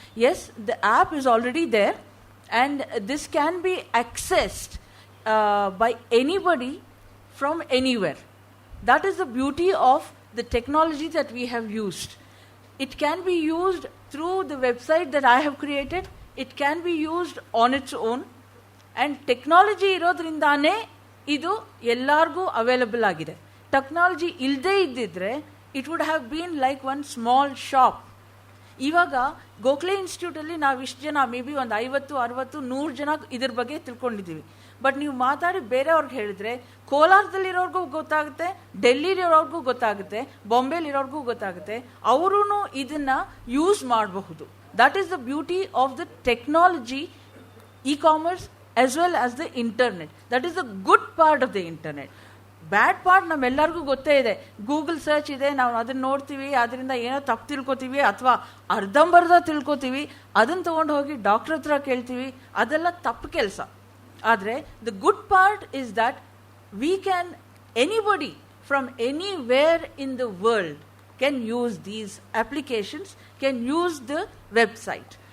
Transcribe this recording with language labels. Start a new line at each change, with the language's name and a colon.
English: Yes, the app is already there, and this can be accessed by anybody from anywhere. That is the beauty of the technology that we have used. It can be used through the website that I have created. It can be used on its own.
Kannada: And technology ಇರೋದ್ರಿಂದಾನೇ ಇದು ಎಲ್ಲರಿಗೂ available ಆಗಿದೆ. Technology ಇಲ್ಲದೇ ಇದ್ದಿದ್ರೆ
English: It would have been like one small shop.
Kannada: ಇವಾಗ ಗೋಖಲೆ ಇನ್ಸ್ಟಿಟ್ಯೂಟಲ್ಲಿ ನಾವು ಇಷ್ಟು ಜನ may be ಒಂದು 50, 60, 100 ಜನ ಇದ್ರ ಬಗ್ಗೆ ತಿಳ್ಕೊಂಡಿದ್ದೀವಿ. ಬಟ್ ನೀವು ಮಾತಾಡಿ ಬೇರೆಯವ್ರಿಗೆ ಹೇಳಿದ್ರೆ ಕೋಲಾರದಲ್ಲಿರೋರ್ಗೂ ಗೊತ್ತಾಗುತ್ತೆ, ಡೆಲ್ಲಿಲಿರೋರ್ಗೂ ಗೊತ್ತಾಗುತ್ತೆ, ಬಾಂಬೆಲಿರೋರ್ಗೂ ಗೊತ್ತಾಗುತ್ತೆ. ಅವರೂ ಇದನ್ನ ಯೂಸ್ ಮಾಡಬಹುದು.
English: That is the beauty of the technology, e-commerce as well as the internet. That is the good part of the internet.
Kannada: Bad part ನಮ್ಮೆಲ್ಲರಿಗೂ ಗೊತ್ತೇ ಇದೆ. ಗೂಗಲ್ ಸರ್ಚ್ ಇದೆ, ನಾವು ಅದನ್ನ ನೋಡ್ತೀವಿ, ಅದರಿಂದ ಏನೋ ತಪ್ಪು ತಿಳ್ಕೊತೀವಿ ಅಥವಾ ಅರ್ಧಂಬರ್ಧ ತಿಳ್ಕೊತೀವಿ, ಅದನ್ನು ತೊಗೊಂಡು ಹೋಗಿ ಡಾಕ್ಟರ್ ಹತ್ರ ಕೇಳ್ತೀವಿ, ಅದೆಲ್ಲ ತಪ್ಪು ಕೆಲಸ.
English: ಆದರೆ the good part is that we can anybody from anywhere in the world can use these applications, can use the website.